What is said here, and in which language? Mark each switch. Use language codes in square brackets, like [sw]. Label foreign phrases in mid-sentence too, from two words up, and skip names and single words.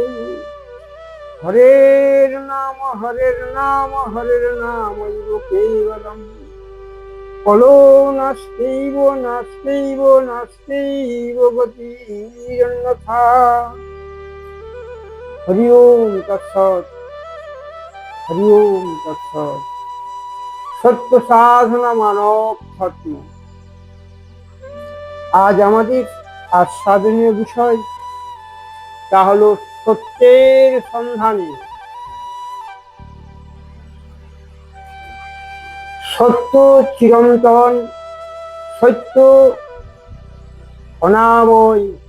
[sa] हरेर् नाम हरेर्नामैव केवलम् कलो नास्त्यैव नास्त्यैव नास्त्यैव गतिरन्यथा। हरि ओम तत्सत्। हरि ओम तत्सत्। सत्य साधना मानव धर्म। [bn] आज আমাদের আস্বাদনীয় বিষয় তা হলো সত্যের সন্ধানে। সত্য চিরন্তন, সত্য অনাময়।